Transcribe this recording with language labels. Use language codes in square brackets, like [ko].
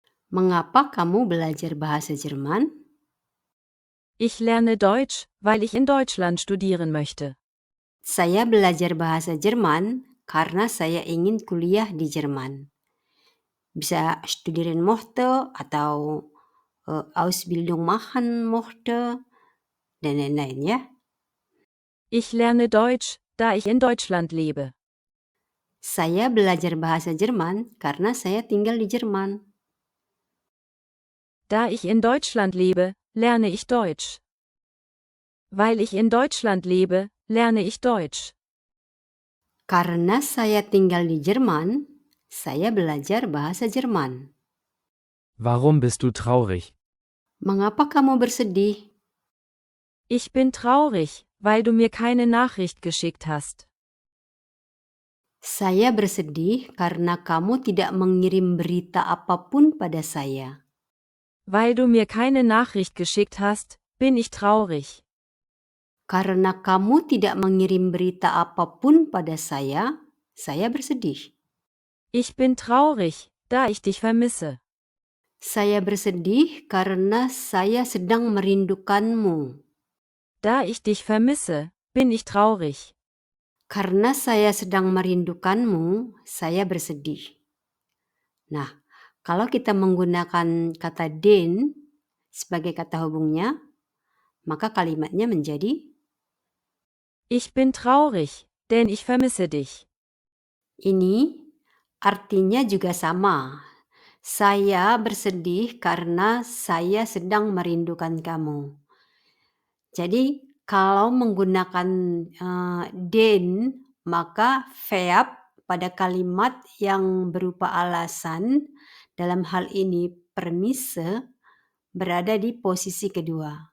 [id] Mengapa kamu belajar bahasa Jerman? [de] Ich lerne Deutsch, weil ich in Deutschland studieren möchte. [id] Saya belajar bahasa Jerman karena saya ingin kuliah di Jerman. Bisa [de] studieren möchte [id] atau [de] Ausbildung machen möchte [id] dan lain-lain ya. [de] Ich lerne Deutsch, da ich in Deutschland lebe. [id] Saya belajar bahasa Jerman karena saya tinggal di Jerman. [de] Da ich in Deutschland lebe, lerne ich Deutsch. Weil ich in Deutschland lebe, lerne ich Deutsch. [id] Karena saya tinggal di Jerman, saya belajar bahasa Jerman. [de] Warum bist du traurig? [id] Mengapa kamu bersedih? [de] Ich bin traurig, weil du mir keine Nachricht geschickt hast. [id] Saya bersedih karena kamu tidak mengirim berita apapun pada saya. [de] Weil du mir keine Nachricht geschickt hast, bin ich traurig. [id] Karena kamu tidak mengirim berita apapun pada saya bersedih. [de] Ich bin traurig, da ich dich vermisse. [id] Saya bersedih karena saya sedang merindukanmu. [de] Da ich dich vermisse, bin ich traurig. [id] Karena saya sedang merindukanmu, saya bersedih. Nah, kalau kita menggunakan kata den sebagai kata hubungnya, maka kalimatnya menjadi [de] Ich bin traurig, denn ich vermisse dich. [id] ini artinya juga sama. Saya bersedih karena saya sedang merindukan kamu. Jadi kalau menggunakan den, maka verb pada kalimat yang berupa alasan, dalam hal ini permise, berada di posisi kedua.